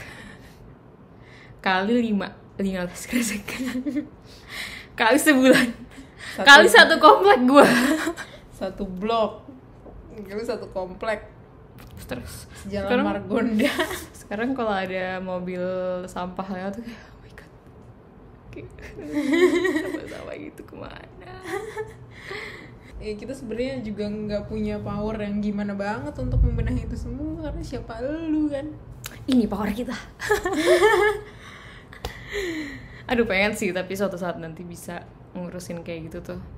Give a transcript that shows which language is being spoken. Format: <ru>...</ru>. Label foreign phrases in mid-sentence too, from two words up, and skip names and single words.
<id>Kali 15 kresek. Kali sebulan. Kali satu komplek gue. Satu blok. Kali satu komplek. Terus Jalan Margonda. Sekarang kalau ada mobil sampah lewat tuh kayak,</id> <en>oh my god,</en> <id>sama-sama gitu kemana? Ya kita sebenarnya juga nggak punya power yang gimana banget untuk membenahi itu semua, karena siapa lu kan? Ini power kita. Aduh pengen sih, tapi suatu saat nanti bisa ngurusin kayak gitu tuh.</id>